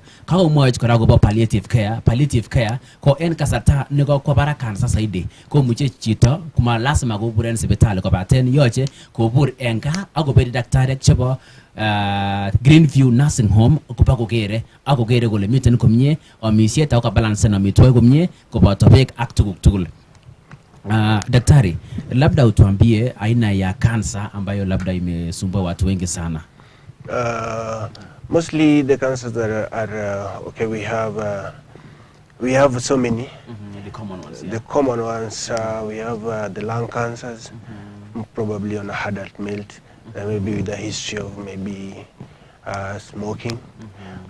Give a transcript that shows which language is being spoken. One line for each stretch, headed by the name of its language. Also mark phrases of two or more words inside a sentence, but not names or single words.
Kalenjin: Kakomwoch kora akobo
English: palliative care. Palliative care
Kalenjin: ko en kasarta nekakwo barak cancer zaidi, komuche chito kuma lazima kobur en sipitali, kobaten yoche kobur en gaa akobedi daktariek chebo Greenview Nursing Home koba kokere akokere kole miten komie omisiet ako kabalansen amitwogik komie koboto beek ak tuguk tugul.
Swahili: Daktari, labda utuambie aina ya cancer ambayo labda imesumbua watu wengi sana.
English: Mostly the cancers that are okay, we have so many. The common ones. Yeah. The common ones, we have the lung cancers, probably on adult male, maybe with a history of maybe smoking.